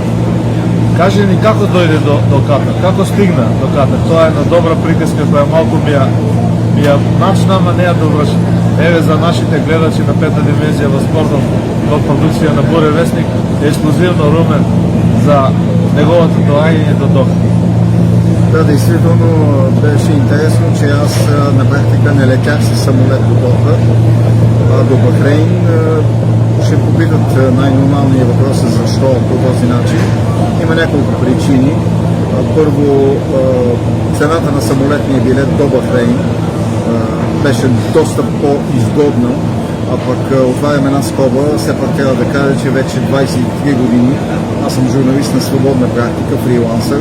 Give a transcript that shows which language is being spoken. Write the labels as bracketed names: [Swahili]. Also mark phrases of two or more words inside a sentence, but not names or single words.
[Macedonian] Кажи ни како дојде до Катар, како стигна до Катар. Тоа е една добра приказка која малку ми ја начна, ама не ја доврши. Еве за нашите гледачи на Пета dimenzија во спортот, во продукција на Буре Вестник, ексклузивно Румен за неговото доаѓање до Доха. [Bulgarian] Да, действително беше интересно, че аз на практика не летях с самолет до Доха, а до Бахрейн. Ще попитат най-нормалния въпрос е защо по този начин. Има няколко причини. Първо, цената на самолетния билет до Бахрейн беше доста по-изгодна, а пък отварям една скоба, все пак трябва да кажа, че вече 23 години аз съм журналист на свободна практика, фрилансър.